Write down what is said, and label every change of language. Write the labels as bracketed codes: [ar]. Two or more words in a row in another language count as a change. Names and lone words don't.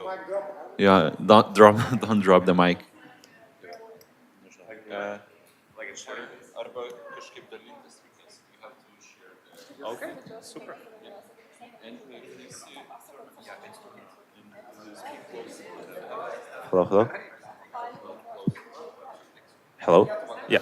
[en] Yeah, don't drop the mic. [lt] Arba kažkaip dalintis reikės. [en] You have to share the... Okay, super. Hello, hello. Hello? Yeah.